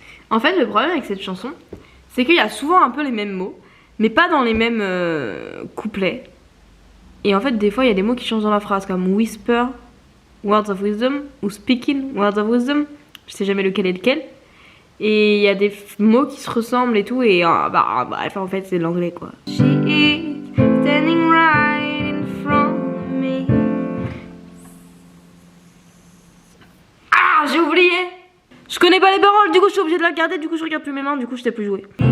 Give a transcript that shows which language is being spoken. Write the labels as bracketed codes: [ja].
[fr] En fait le problème avec cette chanson c'est qu'il y a souvent un peu les mêmes mots mais pas dans les mêmes couplets. Et en fait des fois il y a des mots qui changent dans la phrase comme [en] whisper, words of wisdom [fr] ou [en] speaking, words of wisdom. [fr] Je sais jamais lequel est lequel. Et il y a des mots qui se ressemblent et tout et bref en fait c'est l'anglais quoi. [en] She is standing right in front of me. [fr] Ah j'ai oublié. Je connais pas les paroles du coup je suis obligée de la regarder, du coup je regarde plus mes mains, du coup je sais plus jouer.